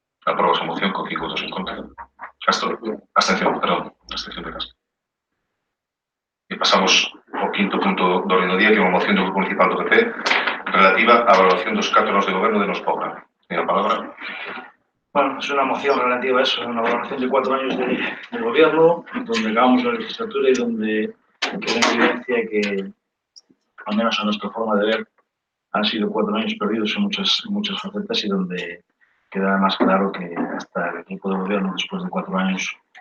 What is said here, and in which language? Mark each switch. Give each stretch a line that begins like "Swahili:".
Galician: Aprobas a moción con 5 votos en contra. Castro? Abstención, perdón. Abstención de Castro. E pasamos ao quinto punto do orden do día, que é unha moción do Grupo Municipal do PP relativa á evaluación dos 4 anos de goberno de Nos Pobra. Tenho a palabra.
Spanish: Bueno, es una moción relativa a eso, una valoración de 4 años de gobierno, donde acabamos la legislatura y donde queda en evidencia que, al menos a nuestra forma de ver, han sido 4 años perdidos en muchas facetas, y donde queda más claro que hasta el equipo de gobierno, después de 4 años,